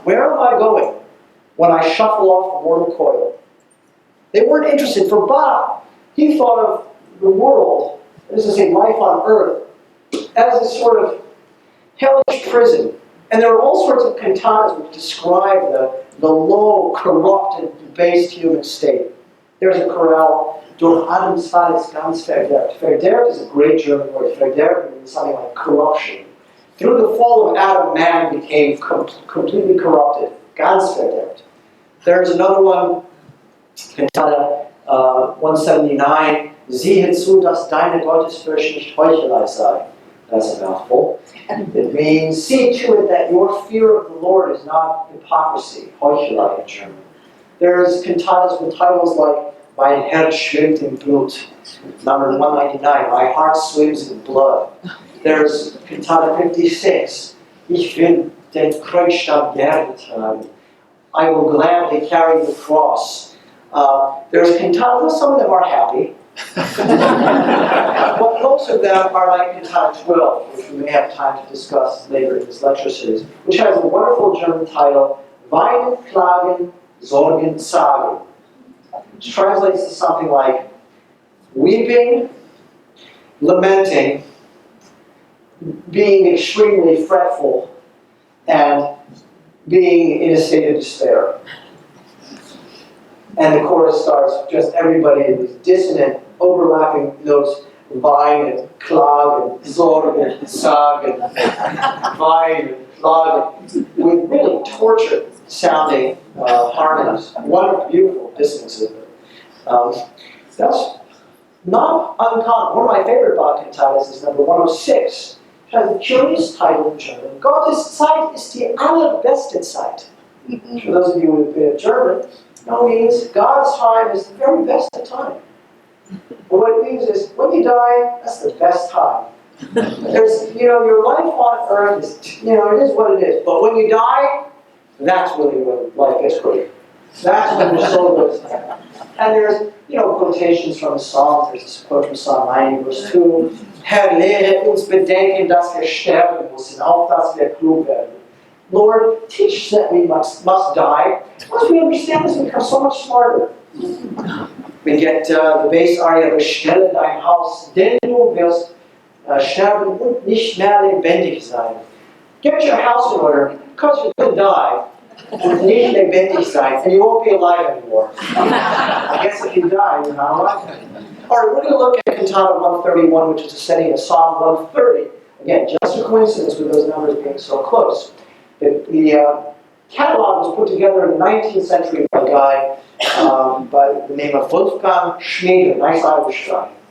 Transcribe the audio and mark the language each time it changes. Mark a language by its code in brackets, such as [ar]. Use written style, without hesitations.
[en] Where am I going when I shuffle off the mortal coil? They weren't interested. For Bach, he thought of the world, that is to say, life on earth, as a sort of hellish prison. And there are all sorts of cantatas which describe the low, corrupt, and debased human state. There's a chorale, [de] Durch Adams Fall ist ganz verderbt. [en] Verderbt is a great German word. Verderbt means something like corruption. Through the fall of Adam, man became completely corrupted. [de] Ganz verderbt. [en] There's another one, Cantata 179, [de] Siehe zu, dass deine Gottesfurcht nicht Heuchelei sei. [en] That's a mouthful. It means, see to it that your fear of the Lord is not hypocrisy, Heuchelei in German. There's cantatas with titles like [de] Mein Herz schwimmt im Blut, [en] number 199, My Heart Swims in Blood. There's Cantata 56, [de] Ich will den Kreuzstab gerne tragen. [en] I will gladly carry the cross. There's cantatas, some of them are happy. But most of them are like Cantata 12, which we may have time to discuss later in this lecture series, which has a wonderful German title, [de] Weinen, Klagen, Sorgen, Sagen, [en] which translates to something like weeping, lamenting, being extremely fretful, and being in a state of despair. And the chorus starts just everybody in these dissonant, overlapping notes, [de] weinen, klagen, sorgen, sagen, weinen, klagen, [en] with really tortured sounding harmonies. Wonderful, beautiful dissonances. That's not uncommon. One of my favorite Bach cantatas is number 106. It has a curious title in German. [de] Gottes Zeit ist die allerbeste Zeit. [en] For those of you who have been German, no means God's time is the very best of time. But what it means is, when you die, that's the best time. There's, your life on earth is, it is what it is. But when you die, that's really when life gets great. That's when your soul goes to heaven. And there's, quotations from the Psalms. There's this quote from Psalm 90, verse 2. [de] Herr, lehre uns bedenken, dass wir sterben müssen, auch dass wir klug werden. [en] Lord, teach that we must die. Once we understand this, we become so much smarter. We get the bass aria, [de] bestelle dein Haus, denn du wirst sterben und nicht mehr lebendig sein. [en] Get your house in order, because you're going to die. [de] Und nicht lebendig sein, [en] and you won't be alive anymore. I guess if you die, you're not alive anymore. All right, we're going to look at Cantata 131, which is a setting of Psalm 130. Again, just a coincidence with those numbers being so close. The catalog was put together in the 19th century by a guy by the name of Wolfgang Schmiede, nice Irish guy.